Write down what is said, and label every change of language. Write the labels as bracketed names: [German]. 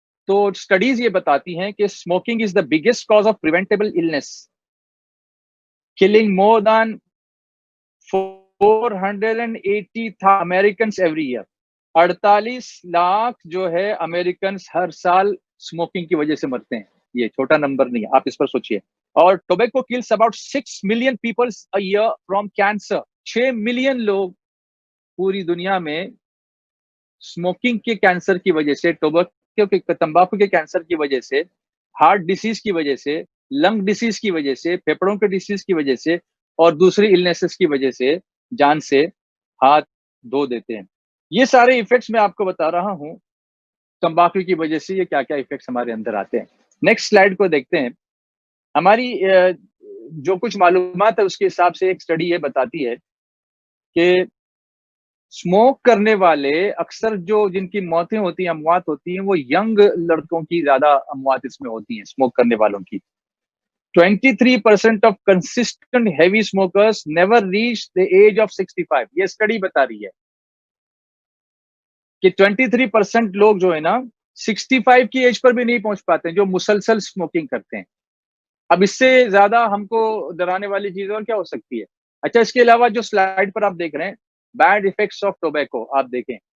[Urdu] تو سٹڈیز یہ بتاتی ہیں کہ [English] Smoking is the biggest cause of preventable illness, killing more than 480,000 Americans every year. [Urdu] 48 lakh جو ہے امریکنس ہر سال اسموکنگ کی وجہ سے مرتے ہیں. یہ چھوٹا نمبر نہیں ہے, آپ اس پر سوچئے. اور [English] Tobacco kills about 6 million people a year from cancer. [Urdu] 6 million لوگ پوری دنیا میں اسموکنگ کے کینسر کی وجہ سے, تمباکو کے کینسر کی وجہ سے, ہارٹ ڈیزیز کی وجہ سے, لنگ ڈیزیز کی وجہ سے, پھیپڑوں کے ڈیزیز کی وجہ سے اور دوسری النیسز کی وجہ سے جان سے ہاتھ دھو دیتے ہیں. یہ سارے ایفیکٹس میں آپ کو بتا رہا ہوں تمباکو کی وجہ سے یہ کیا کیا ایفیکٹس ہمارے اندر آتے ہیں. نیکسٹ سلائیڈ کو دیکھتے ہیں. ہماری جو کچھ معلومات ہے اس کے حساب سے ایک سٹڈی یہ بتاتی ہے کہ اسموک کرنے والے اکثر جو جن کی موتیں ہوتی ہیں, اموات ہوتی ہیں, وہ ینگ لڑکوں کی زیادہ اموات اس میں ہوتی ہیں اسموک کرنے والوں کی. [English] 23% of consistent heavy smokers never reach the age of 65. [Urdu] یہ اسٹڈی بتا رہی ہے کہ 23% لوگ جو ہے نا 65 کی ایج پر بھی نہیں پہنچ پاتے جو مسلسل اسموکنگ کرتے ہیں. اب اس سے زیادہ ہم کو ڈرانے والی چیز اور کیا ہو سکتی ہے. اچھا, اس کے علاوہ جو سلائیڈ پر آپ دیکھ رہے ہیں [English] bad effects of tobacco, [Urdu] آپ دیکھیں